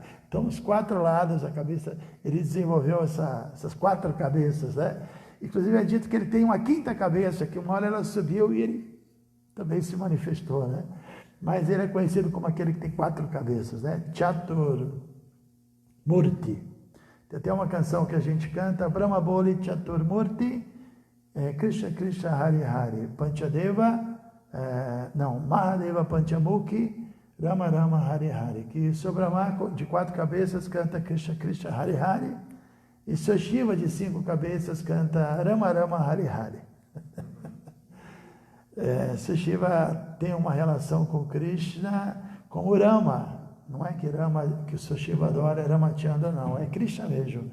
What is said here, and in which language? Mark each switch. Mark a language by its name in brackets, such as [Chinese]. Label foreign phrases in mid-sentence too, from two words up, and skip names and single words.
[Portuguese] Então, os 4 lados da cabeça, ele desenvolveu essas 4 cabeças, né? Inclusive é dito que ele tem uma 5ª cabeça, que uma hora ela subiu e ele também se manifestou, né? Mas ele é conhecido como aquele que tem 4 cabeças, né? [Sanskrit] चतुर् मूर्ति. [Portuguese] Tem até uma canção que a gente canta, [Sanskrit] ब्रह्मा बोलि चतुर् मूर्ति, कृष्ण कृष्ण हरि हरि, पञ्चदेव, महादेव पञ्चमुखी, राम राम हरि हरि, [Portuguese] que Seu Brahma de 4 cabeças canta [Sanskrit] कृष्ण कृष्ण हरि हरि, [Portuguese] e Seu Shiva de 5 cabeças canta [Sanskrit] राम राम हरि हरि. [Portuguese] Seu Shiva tem uma relação com Krishna, com o Rama. Não é que o Seu Shiva adora Ramachandra, não, é Krishna mesmo.